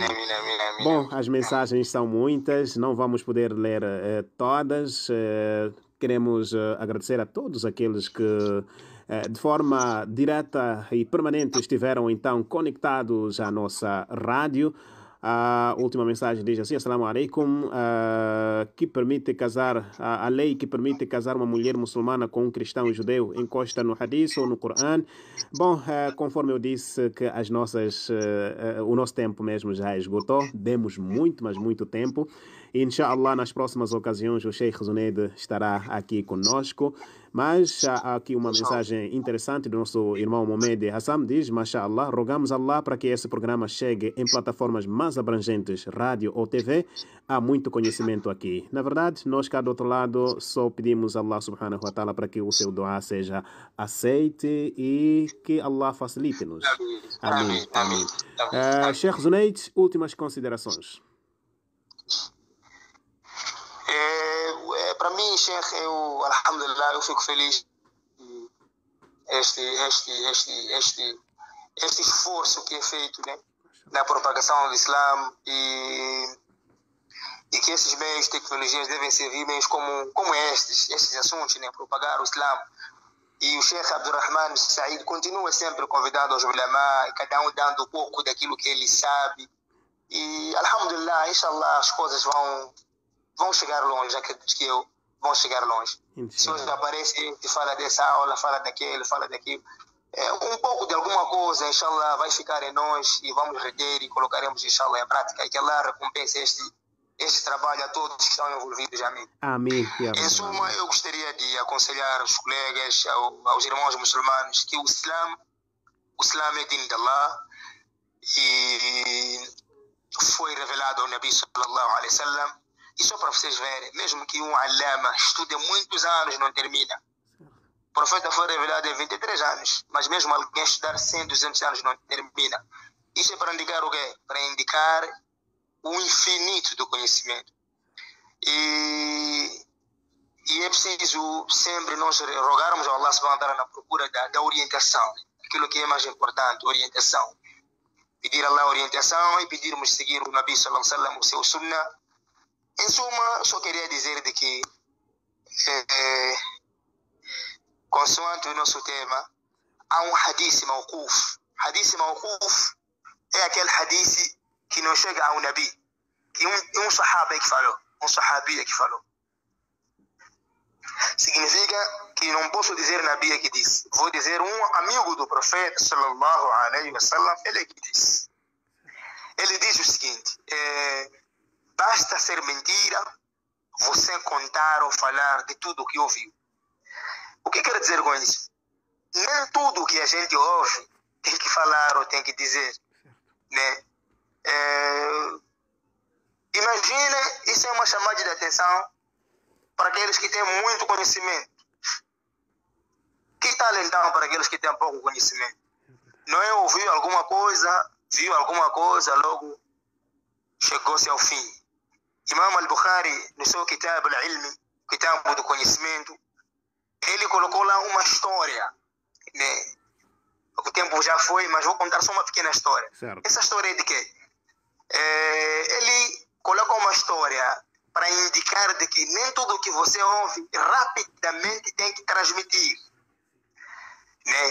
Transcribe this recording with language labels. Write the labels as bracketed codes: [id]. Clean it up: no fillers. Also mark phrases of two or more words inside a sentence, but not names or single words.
[pt] Bom, as mensagens são muitas, não vamos poder ler todas. Queremos agradecer a todos aqueles que de forma direta e permanente estiveram então conectados à nossa rádio. A última mensagem diz assim: [ar] السلام عليكم, [pt] que permite casar, a lei que permite casar uma mulher muçulmana com um cristão judeu encosta no hadith ou no Corão? Bom, conforme eu disse que o nosso tempo mesmo já esgotou, demos muito, mas muito tempo. Inshallah, nas próximas ocasiões o Sheikh Zunaid estará aqui conosco. Mas há aqui uma mensagem interessante do nosso irmão Mohamed Hassan, diz: Masha'Allah, rogamos Allah para que esse programa chegue em plataformas mais abrangentes, rádio ou TV. Há muito conhecimento aqui. Na verdade, nós cá do outro lado só pedimos a [ar] الله سبحانه وتعالى [pt] para que o seu doa seja aceite e que Allah facilite-nos. Amém. Sheikh Zunaid, últimas considerações. Para mim, Sheikh, alhamdulillah, eu fico feliz este esforço que é feito, né? na propagação do Islã e que esses meios de tecnologias devem servir meios como estes assuntos, né? Propagar o Islã. E o Sheikh Abdurrahman Said continua sempre convidado aos ulama, cada um dando um pouco daquilo que ele sabe. E, [ar] الحمد لله، إن شاء الله, [pt] as coisas vão chegar longe, acredito que vão chegar longe. Se hoje aparece e fala dessa aula, fala daquele, fala daquilo, um pouco de alguma coisa, inshallah, vai ficar em nós e vamos reter e colocaremos, inshallah, em prática. E que Allah recompense este trabalho a todos que estão envolvidos, amém. Amém. Em suma, eu gostaria de aconselhar os colegas, aos irmãos muçulmanos, que o Islã é din de Allah e foi revelado ao [ar] النبي صلى الله عليه وسلم. [pt] E só para vocês verem, mesmo que um alama estude muitos anos, não termina. O profeta foi revelado em 23 anos, mas mesmo alguém estudar 100, 200 anos não termina. Isso é para indicar o quê? Para indicar o infinito do conhecimento. E é preciso sempre nós rogarmos ao [ar] الله سبحانه وتعالى [pt] na procura da orientação, aquilo que é mais importante, orientação. Pedir a Allah orientação e pedirmos seguir o [ar] النبي صلى الله عليه وسلم, [pt] o seu sunnah. Em suma, só queria dizer de que, consoante o nosso tema, há um [ar] حديث موقوف. حديث موقوف [pt] é aquele hadith que não chega ao Nabi, que um sahaba que falou, um sahabia que falou. Significa que não posso dizer Nabi que disse, vou dizer um amigo do profeta [ar] صلى الله عليه وسلم, [pt] ele que disse. Ele diz o seguinte: basta ser mentira você contar ou falar de tudo o que ouviu. O que quer dizer com isso? Nem tudo que a gente ouve tem que falar ou tem que dizer, né? Imagine, isso é uma chamada de atenção para aqueles que têm muito conhecimento. Que tal então para aqueles que têm pouco conhecimento? Não é ouvir alguma coisa, viu alguma coisa, logo chegou-se ao fim. Imam al-Bukhari, no seu Kitab al-Ilmi, Kitab do Conhecimento, ele colocou lá uma história, né? O tempo já foi, mas vou contar só uma pequena história. Certo. Essa história é de quê? Ele colocou uma história para indicar de que nem tudo que você ouve rapidamente tem que transmitir, né?